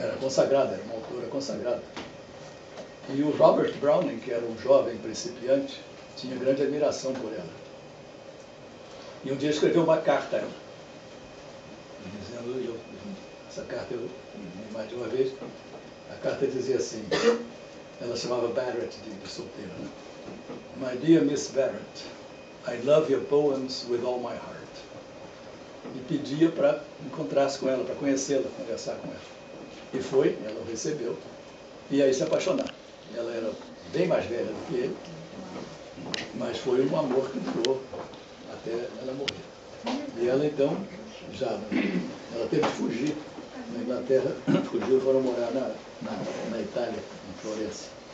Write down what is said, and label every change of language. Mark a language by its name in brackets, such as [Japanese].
[Portuguese] Era consagrada, era uma autora consagrada. E o Robert Browning, que era um jovem principiante, tinha grande admiração por ela. E um dia escreveu uma carta a ela, dizendo, essa carta eu li mais de uma vez, a carta dizia assim, ela chamava Barrett de solteira, né? [English] My dear Miss Barrett, I love your poems with all my heart. [Portuguese] E pedia para encontrar-se com ela, para conhecê-la, conversar com ela. E foi, ela o recebeu, e aí se apaixonaram. Ela era bem mais velha do que ele, mas foi um amor que durou até ela morrer. E ela então, ela teve que fugir da Inglaterra, fugiu e foram morar na Itália, em Florença.